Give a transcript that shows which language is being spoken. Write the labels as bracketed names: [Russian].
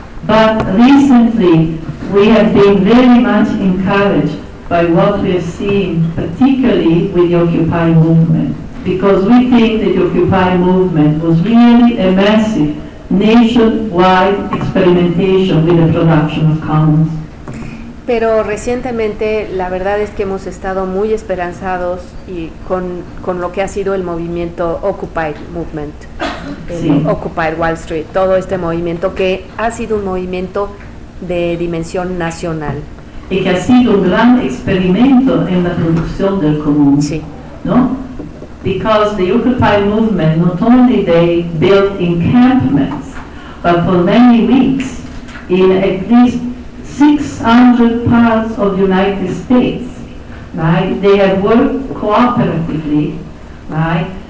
[English] But recently, we have been very much encouraged by what we have seen, particularly with the Occupy movement, because we think that the Occupy movement was really a massive nationwide experimentation with the production of commons. [Spanish] Pero recientemente, la verdad es que hemos estado muy esperanzados y con lo que ha sido el movimiento Occupy Movement, el sí. Occupy Wall Street, todo este movimiento que ha sido un movimiento de dimensión nacional. Y que ha sido un gran experimento en la producción del común. Sí. ¿No? [English] Because the Occupy Movement, not only they built encampments, but for many weeks, in at least 600 parts of the United States, right? They have worked cooperatively, right?